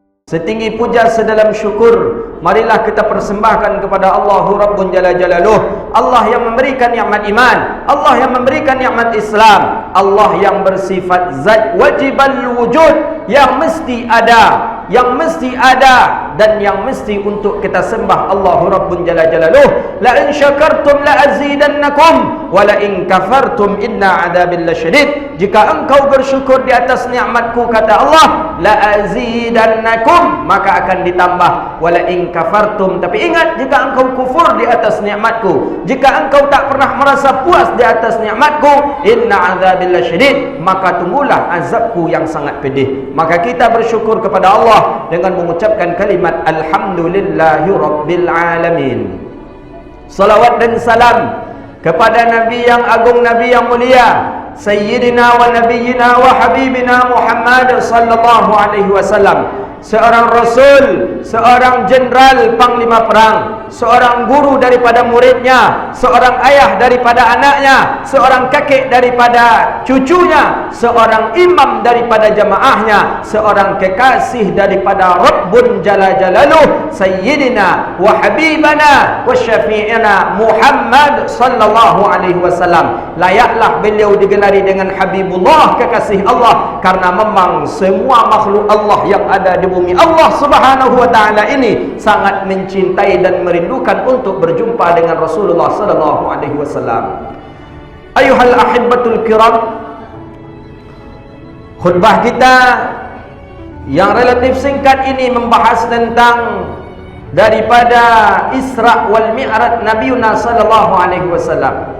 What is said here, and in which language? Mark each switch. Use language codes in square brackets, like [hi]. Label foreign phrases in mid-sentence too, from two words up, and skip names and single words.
[id] Setinggi puja sedalam syukur, marilah kita persembahkan kepada Allah [ar] ربنا جل جلاله, [id] Allah yang memberikan nikmat iman, Allah yang memberikan nikmat Islam, Allah yang bersifat zat [ar] واجب الوجود, [id] yang mesti ada dan yang mesti untuk kita sembah Allah [ar] ربنا جل جلاله. لئن شكرتم لأزيدنكم ولئن كفرتم إن عذابي لشديد. [id] Jika engkau bersyukur di atas nikmatku, kata Allah, [ar] لأزيدنكم, [id] maka akan ditambah. [ar] ولئن كفرتم, [id] tapi ingat, jika engkau kufur di atas nikmatku, jika engkau tak pernah merasa puas di atas nikmatku, [ar] إن عذابي لشديد, [id] maka tunggulah azabku yang sangat pedih. Maka kita bersyukur kepada Allah dengan mengucapkan kalimat [ar] الحمد لله رب العالمين. [id] Salawat dan salam kepada Nabi yang agung, Nabi yang mulia, [ar] سيدنا ونبينا و حبيبنا محمد صلى الله عليه وسلم, [id] seorang Rasul, seorang Jenderal Panglima Perang, seorang guru daripada muridnya, seorang ayah daripada anaknya, seorang kakek daripada cucunya, seorang imam daripada jamaahnya, seorang kekasih daripada [ar] ربنا جل جلاله, سيدنا وحبيبنا وشفيعنا محمد صلى الله عليه وسلم. [id] Layaklah beliau digelari dengan Habibullah, kekasih Allah, karena memang semua makhluk Allah yang ada di bumi Allah [ar] سبحانه وتعالى [id] ini sangat mencintai dan merindukan untuk berjumpa dengan [ar] رسول الله صلى الله عليه وسلم. أيها الأحبة الكرام, [id] khutbah kita yang relatif singkat ini membahas tentang daripada [ar] إسراء والمعراج نبينا صلى الله عليه وسلم.